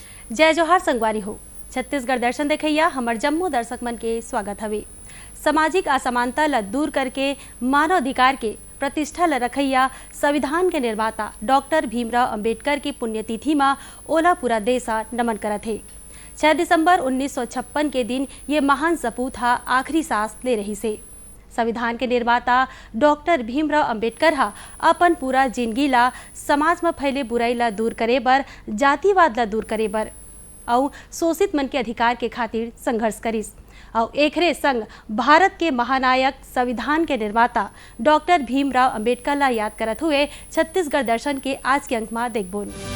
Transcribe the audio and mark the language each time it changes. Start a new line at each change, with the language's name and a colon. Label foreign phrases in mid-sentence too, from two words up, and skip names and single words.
Chhattisgarhi: जय जोहार संगवारी हो। छत्तीसगढ़ दर्शन देखैया हमर जम्मू दर्शक मन के स्वागत हवे। सामाजिक असमानता ल दूर करके मानव अधिकार के प्रतिष्ठा ल रखैया संविधान के निर्माता डॉक्टर भीमराव अंबेडकर की पुण्यतिथि में ओला पूरा देश नमन करत है। 6 दिसंबर 1956 के दिन ये महान सपूत हा आखिरी सांस ले रही से। संविधान के निर्माता डॉक्टर भीमराव अंबेडकर हा अपन पूरा जिंदगी ला समाज में फैले बुराई ला दूर करे बर, जातिवाद ला दूर करे बर और शोषित मन के अधिकार के खातिर संघर्ष करिस। और एकरे संग भारत के महानायक संविधान के निर्माता डॉक्टर भीमराव अंबेडकर ला याद करत हुए छत्तीसगढ़ दर्शन के आज के अंक में देखबोन।